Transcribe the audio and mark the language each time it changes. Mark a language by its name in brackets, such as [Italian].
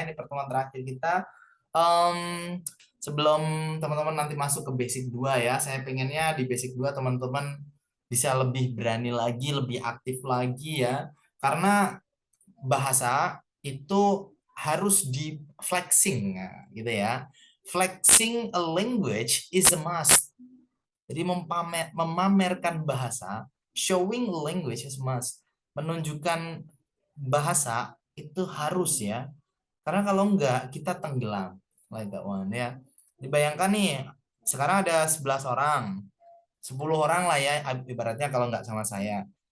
[Indonesian] Ini pertemuan terakhir kita. Sebelum teman-teman nanti masuk ke basic 2 ya. Saya pengennya di basic 2 teman-teman bisa lebih berani lagi, lebih aktif lagi ya. Karena bahasa itu harus di flexing gitu ya. [English] Flexing a language is a must. [Indonesian] Jadi memamerkan bahasa, [English] showing a language is a must. [Indonesian] Menunjukkan bahasa itu harus ya. Karena kalau enggak kita tenggelam. [English] Like that one [Indonesian] ya. Dibayangkan nih, sekarang ada 11 orang. 10 orang lah ya ibaratnya kalau enggak sama saya.